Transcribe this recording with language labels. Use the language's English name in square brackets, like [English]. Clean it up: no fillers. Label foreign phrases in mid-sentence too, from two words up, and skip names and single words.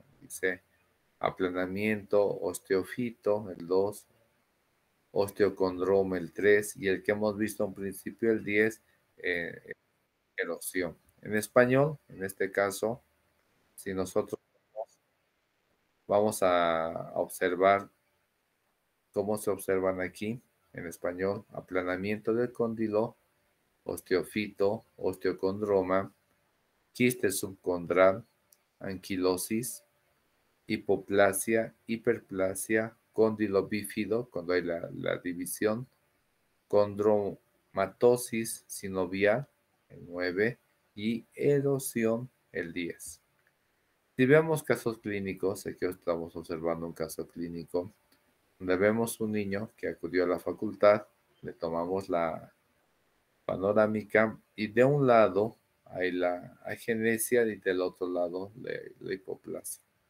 [Spanish] Dice aplanamiento, osteofito, el 2, osteocondroma, el 3, y el que hemos visto en principio, el 10, erosión. En español, en este caso, si nosotros vamos a observar cómo se observan aquí, en español, aplanamiento del cóndilo, osteofito, osteocondroma, quiste subcondral, anquilosis, hipoplasia, hiperplasia, cóndilo bífido, cuando hay la división, condromatosis sinovial, el 9, y erosión, el 10. Si vemos casos clínicos, aquí estamos observando un caso clínico, donde vemos un niño que acudió a la facultad, le tomamos la panorámica y de un lado hay la agenesia y del otro lado la hipoplasia.